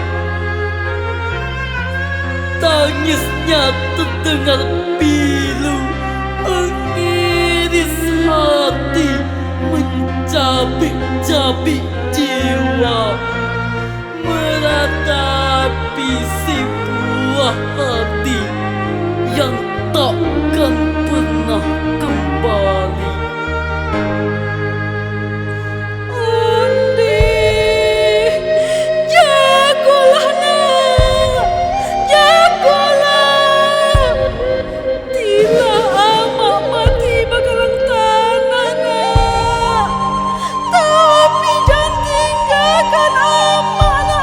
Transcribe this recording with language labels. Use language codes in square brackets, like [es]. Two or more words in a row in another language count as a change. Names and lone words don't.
[id] Tangisnya terdengar pilu, mengiris hati, mencabik-cabik jiwa, meratapi si buah hati yang takkan pernah kembali. [min] Undi, jagolah nak, jagolah. Tidak amak mati bakalang tanah nak, tapi jangan tinggalkan amak nak.